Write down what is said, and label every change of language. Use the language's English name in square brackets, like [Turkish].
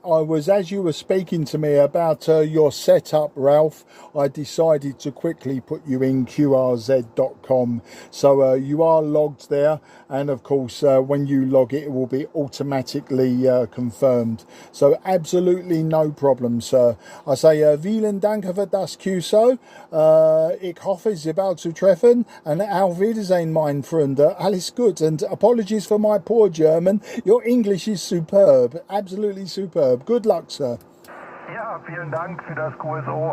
[English] I was, as you were speaking to me about your setup, Ralph, I decided to quickly put you in QRZ.com. So you are logged there. And of course, when you log it, it will be automatically confirmed. So absolutely no problem, sir. I say, [German] vielen Dank für das QSO. Ich hoffe, Sie bald zu treffen. And auf Wiedersehen, mein Freund. Alles gut. [English] And apologies for my poor German. Your English is superb, absolutely superb. Good luck, sir. [German] Ja, vielen Dank für das QSO.